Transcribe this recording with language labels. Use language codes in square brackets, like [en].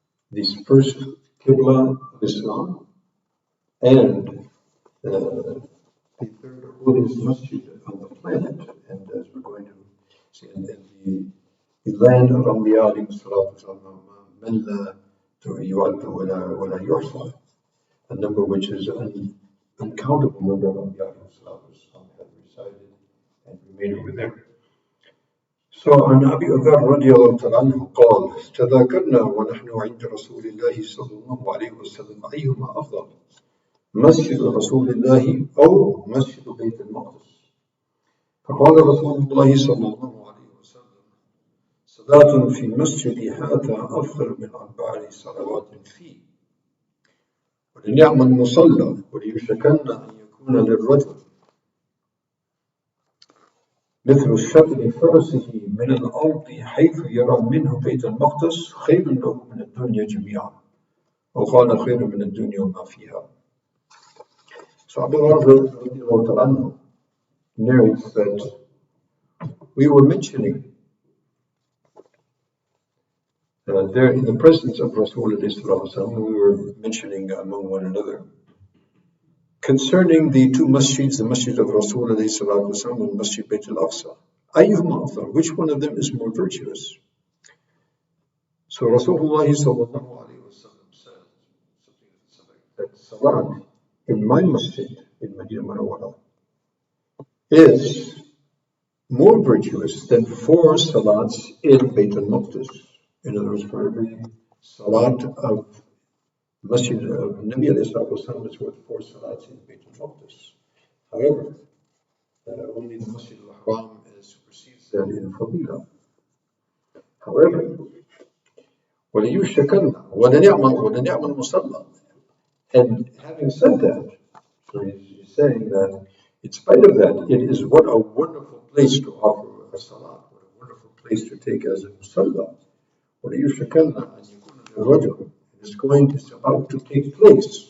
[en] this first Qibla of Islam, and the third holiest masjid on the planet, and as we're going to see, and the land of Anbiya alayhi salatu wasalam, man la yu'addu wa la yuhsa, a number which is an uncountable number of Anbiya alayhi salatu wasalam have resided and remain over there. [ar] So عن أبي ذر رضي الله تعالى عنه قال تذاكرنا ونحن عند رسول الله صلى الله عليه وسلم أيهما أفضل مسجد رسول الله أو مسجد بيت المقدس فقال رسول الله صلى الله عليه وسلم صلاة في مسجد هذا أفضل من 4 صلوات فيه ولنعم المصلى وليشكن أن يكون للرجل مثل شطر فرسه من الأرض حيث يرى منه بيت المقدس خير له من الدنيا جميعا وقال خير من الدنيا وما فيها. [en] So Abu Hurairah narrates that we were mentioning there in the presence of Rasulullah, we were mentioning among one another concerning the two masjids, the masjid of Rasulullah and Masjid Beit al-Aqsa. Ayyuhuma afdal, which one of them is more virtuous? So Rasulullah sallallahu alayhi wa sallam said something that salat in my masjid in Medina Munawwara is more virtuous than 4 salats in Beit al-Maqdis. In other words, for every salat of Masjid of Nabi alayhi salatu wasalam is worth 4 salats in Beit al-Maqdis. However, only the Masjid al-Haram supersedes that in Fadila. [ar] However, وَلَيُشَّكَنَّ وَلَنِعْمَ الْمُصَلَّى. [en] And having said that, so he's saying that in spite of that, it is what a wonderful place to offer a salat, what a wonderful place to take as a musalla. [ar] وَلَيُشَّكَنَّ أَنْ يَكُونَ لِلرَّجُلِ. [en] It's about to take place.